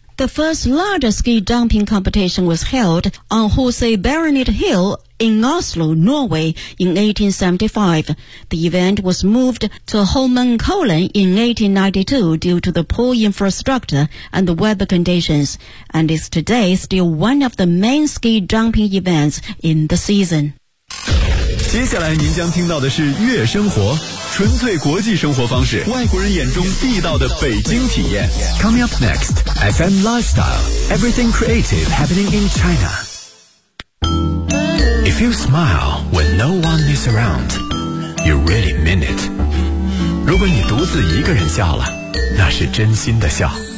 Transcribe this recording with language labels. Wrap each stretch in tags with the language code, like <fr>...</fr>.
<en>The first larger ski jumping competition was held on Jose Baronet Hill in Oslo, Norway in 1875. The event was moved to Holmenkollen in 1892 due to the poor infrastructure and the weather conditions, and is today still one of the main ski jumping events in the season.</en> <zh>接下来您将听到的是月生活，纯粹国际生活方式，外国人眼中地道的北京体验。</zh> <en>Coming up next, FM Lifestyle, everything creative happening in China. If you smile when no one is around, you really mean it.</en> <zh>如果你独自一个人笑了，那是真心的笑。</zh>